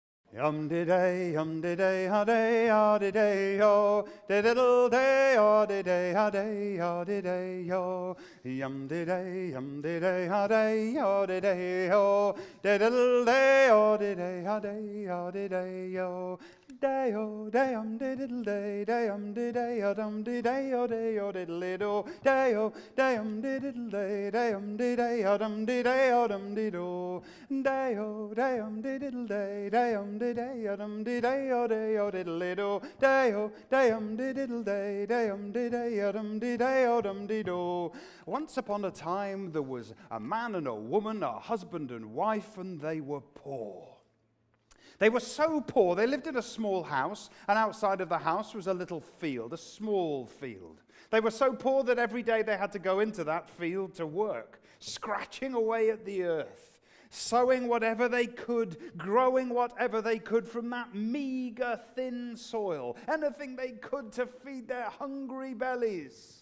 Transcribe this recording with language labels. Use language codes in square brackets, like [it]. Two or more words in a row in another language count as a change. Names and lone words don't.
[en] de day, ha day, ha de day, ho, de diddle day, ha de day, ha day, ha de day, ho, de day, ha day, ha de day, ho, de diddle day, ha de day, ha day, ha de day, ho. Day o day de diddle day de day de day o diddle do day o de diddle day de day de day de do day o de diddle day de day de day o diddle do day o de diddle day de day de do. Once upon a time there was a man and a woman, a husband and wife, and they were poor. They were so poor, they lived in a small house, and outside of the house was a little field, a small field. They were so poor that every day they had to go into that field to work, scratching away at the earth, sowing whatever they could, growing whatever they could from that meager, thin soil, anything they could to feed their hungry bellies.